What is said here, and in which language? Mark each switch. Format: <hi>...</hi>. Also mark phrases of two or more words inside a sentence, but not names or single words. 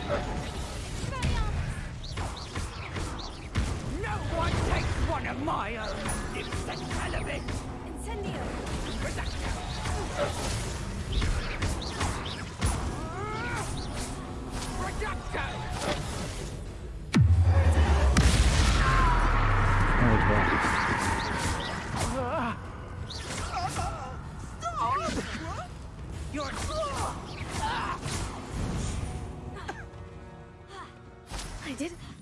<en>No one takes one of my own and lives to tell of it! Incendio! Reducto! Reducto!</en> <hu>Úgy van.</hu> <en>You're... I did.</en>